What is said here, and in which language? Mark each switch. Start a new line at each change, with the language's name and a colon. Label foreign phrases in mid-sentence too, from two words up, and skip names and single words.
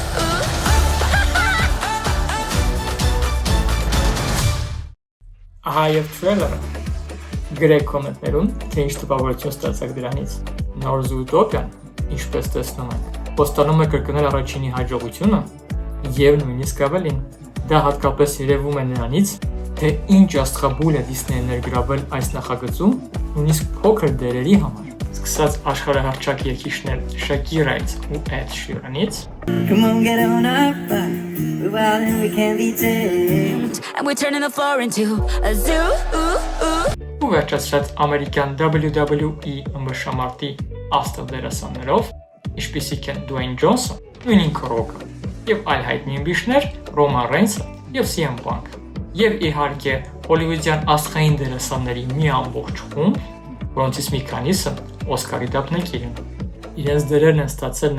Armenian: Ահա եւ թրեյլերը։ Գրեք կոմենտներում, թե ինչ տպավորություն ստացաք դրանից։ Նոր Zootopia-ն, ինչպես տեսնում եք, խոստանում է կրկնել առաջինի հաջողությունը եւ նույնիսկ ավելին։ Դա հատկապես երևում է նրանից, թե ինչ աստղաբույլ է Disney-ը ներգրավել այս նախագծում, նույնիսկ փոքր դերերի համար։ Սկսած աշխարհահռչակ երգիչներ Shakira-ից ու Ed Sheeran-ից,
English: Come on, get on up. We're wild and we can't be tamed. And we're turning the floor into a zoo.
Armenian: ու վերջացրած ամերիկյան WWE ըմբշամարտի աստղ դերասաններով, ինչպիսիք են Dwayne Johnson, Dwayne Rock-ը եւ այլ հայտնի ըմբիշներ Roman Reigns-ը եւ CM Punk-ը։ Եվ իհարկե հոլիվուդյան աստղային դերասանների մի ամբողջ խումբ, որոնցից մի քանիսը Օսկարի դափնեկիր են։ Իրենց դերերն են ստացել